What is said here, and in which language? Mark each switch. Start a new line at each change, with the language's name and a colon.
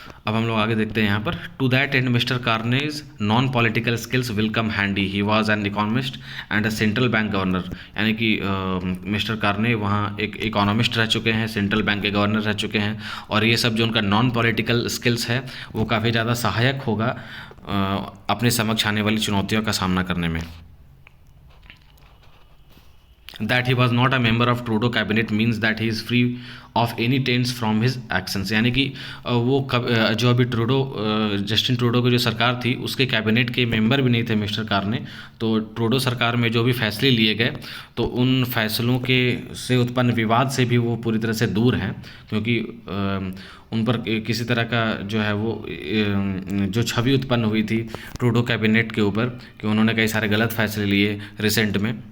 Hindi: अब हम लोग आगे देखते हैं यहाँ पर।
English: To that and mister Carney's non political skills will come handy, he was an economist and a central bank governor.
Hindi: यानी कि मिस्टर कार्ने वहाँ एक इकोनॉमिस्ट रह चुके हैं, सेंट्रल बैंक के गवर्नर रह चुके हैं, और ये सब जो उनका नॉन पॉलिटिकल स्किल्स है वो काफ़ी ज़्यादा सहायक होगा अपने समक्ष आने वाली चुनौतियों का सामना करने में।
English: That he was not a member of Trudeau cabinet means that he is free of any taints from his actions।
Hindi: यानी कि जो अभी जस्टिन ट्रूडो की जो सरकार थी उसके कैबिनेट के मेंबर भी नहीं थे मिस्टर कार्ने। तो ट्रूडो सरकार में जो भी फैसले लिए गए तो उन फैसलों से उत्पन्न विवाद से भी वो पूरी तरह से दूर हैं, क्योंकि उन पर किसी तरह का जो है वो जो छवि उत्पन्न हुई थी ट्रूडो कैबिनेट के ऊपर कि उन्होंने कई सारे गलत फैसले लिए रिसेंट में।